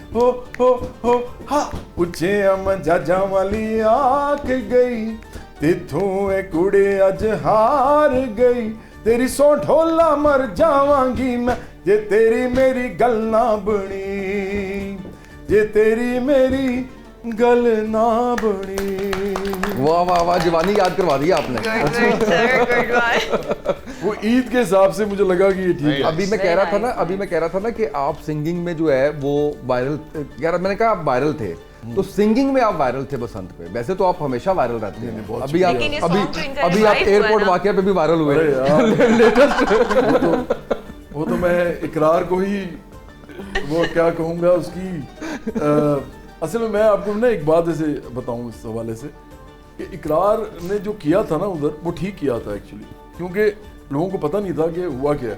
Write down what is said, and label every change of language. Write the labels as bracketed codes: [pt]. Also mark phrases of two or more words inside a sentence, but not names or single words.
[pa] ہو ہا اُچے مجاجاں والی اکھ گئی تھِتھوں اے کُڑے اج ہار گئی، تیری سوں ڈھولا مر جاواں گی میں جے تیری میری گل نہ بنی، جے تیری میری گل نہ بنی. [ur] واہ واہ واہ، جوانی یاد کروا دی آپ نے. [en] Good, sir, good one. [ur] وہ عید کے حساب سے مجھے لگا کہ یہ ٹھیک ہے. ابھی میں کہہ رہا تھا نا کہ آپ سنگنگ میں جو ہے وہ وائرل، یار میں نے کہا آپ وائرل تھے، تو سنگنگ میں آپ وائرل تھے بسنت پہ. ویسے تو آپ ہمیشہ وائرل رہتے ہیں. ابھی آپ لیکن یہ song تو ان کا ابھی آپ revive हुआ एयरपोर्ट ना। واقعہ پہ بھی وائرل ہوئے. ارے یار، وہ تو میں اقرار کو ہی وہ کیا کہوں گا اس کی اصل میں میں آپ کو نا ایک بات ایسے بتاؤں اس حوالے سے کہ اقرار نے جو کیا تھا نا اُدھر وہ ٹھیک کیا تھا ایکچوئلی، کیونکہ لوگوں کو پتا نہیں تھا کہ ہوا کیا ہے.